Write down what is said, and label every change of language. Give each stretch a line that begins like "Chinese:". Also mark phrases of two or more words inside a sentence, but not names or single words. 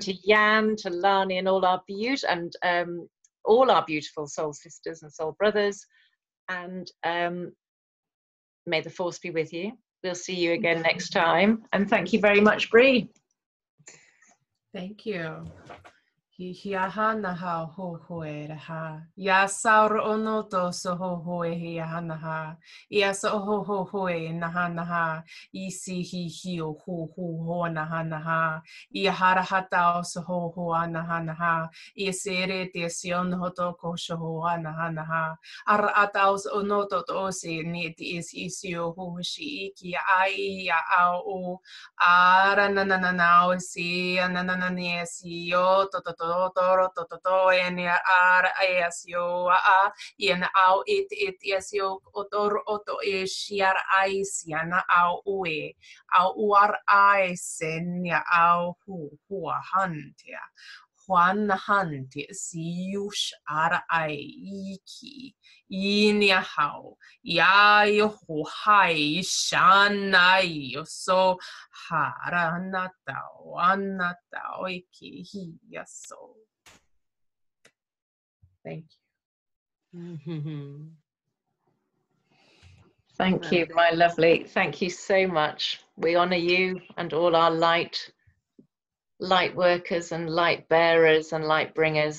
English: To Jan, to Lani, and all our all our beautiful soul sisters and soul brothers. And may the force be with you. We'll see you again next time. And thank you very much, Bree. Thank you. Hiaha naha ho hoe raha. Ya saur ono to so ho hoe hiaha naha. Ia so ho ho hoe naha naha. Isi hi hio ho ho ho naha naha. Ia hara hatao so ho ho naha naha. Ia sere te sion hoto ko so ho naha naha. Ar ataos ono to to se ni te is isio ho shi ki ai ya au. Ara na na na na o si na na na ni si yo to to toro to en ar asio a in au it asio otor oto e shiar aisiana au ue au uar aisen ya au hu hantia Juan hanti siush ar aiki inia hau ya yo hai shanai so haranatao anatao iki hiyaso. Thank you. Thank you, my lovely. Thank you so much. We honor you and all our light workers and light bearers and light bringers.